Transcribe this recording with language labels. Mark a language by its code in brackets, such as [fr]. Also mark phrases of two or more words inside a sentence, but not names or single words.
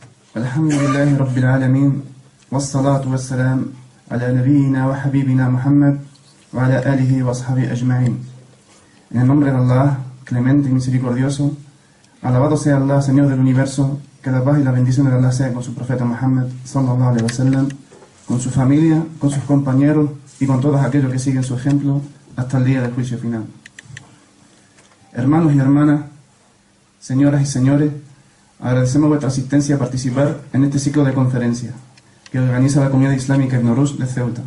[ar] الحمد لله رب العالمين والصلاة والسلام على نبينا وحبيبنا Muhammad وعلى آله وصحبه أجمعين. [es] En el nombre de Allah, clemente y misericordioso, alabado sea Allah, Señor del universo, que la paz y la bendición de Allah sea con su profeta Muhammad [ar] صلى الله عليه وسلم, [es] con su familia, con sus compañeros y con todos aquellos que siguen su ejemplo hasta el día del juicio final. Hermanos y hermanas, señoras y señores, agradecemos vuestra asistencia a participar en este ciclo de conferencias que organiza la Comunidad Islámica Ibn Rushd de Ceuta.